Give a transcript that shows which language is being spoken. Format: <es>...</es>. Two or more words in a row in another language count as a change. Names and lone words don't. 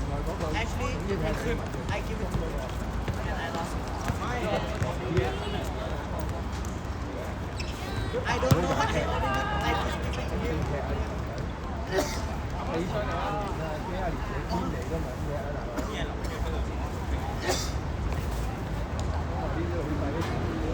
<en>Actually, I give it to you, and I lost it. I don't know what I just give it to you.</en> <yue>你出嚟啊！幾廿年你邊嚟都唔係咩啊，大佬！呢啲老細啲錢。</yue>